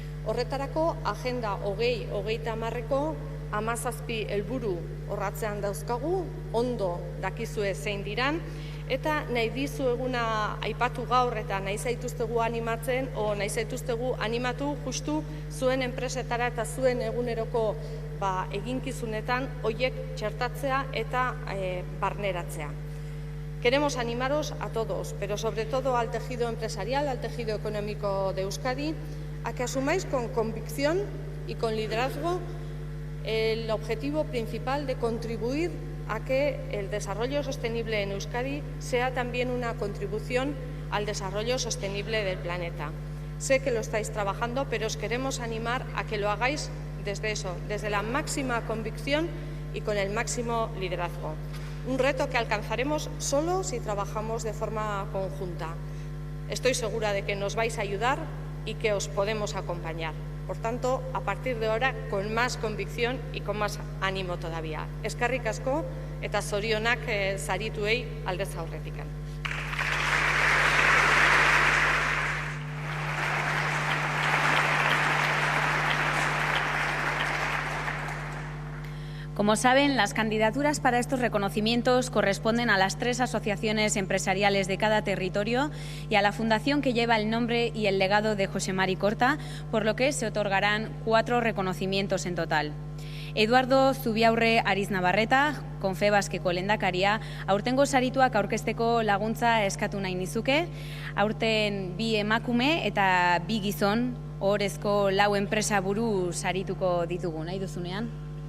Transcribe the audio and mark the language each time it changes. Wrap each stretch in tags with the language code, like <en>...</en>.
<eu>Horretarako Agenda 2030ko 17 helburu horratzean dauzkagu, ondo dakizue zein diran, eta nahi dizueguna aipatu gaur eta nahi zaituztegu animatzen, o nahi zaituztegu animatu justu zuen enpresetara eta zuen eguneroko eginkizunetan horiek txertatzea eta barneratzea.</eu> <es>Queremos animaros a todos, pero sobre todo al tejido empresarial, al tejido económico de Euskadi, a que asumáis con convicción y con liderazgo el objetivo principal de contribuir a que el desarrollo sostenible en Euskadi sea también una contribución al desarrollo sostenible del planeta. Sé que lo estáis trabajando, pero os queremos animar a que lo hagáis desde la máxima convicción y con el máximo liderazgo. Un reto que alcanzaremos solo si trabajamos de forma conjunta. Estoy segura de que nos vais a ayudar y que os podemos acompañar. Por tanto, a partir de ahora, con más convicción y con más ánimo todavía.</es> <eu>Eskerrik asko eta zorionak sarituei aldez aurretik.</eu> <es>Como saben, las candidaturas para estos reconocimientos corresponden a las 3 asociaciones empresariales de cada territorio y a la fundación que lleva el nombre y el legado de José Mari Korta, por lo que se otorgarán 4 reconocimientos en total.</es> <eu>Eduardo Zubiaurre Ariz Navarreta, Confebaskeko lehendakaria, aurtengo sarituak aurkezteko laguntza eskatu nahi nizuke, aurten 2 emakume eta 2 gizon, ohorezko 4 enpresa buru sarituko ditugu, nahi duzunean.</eu>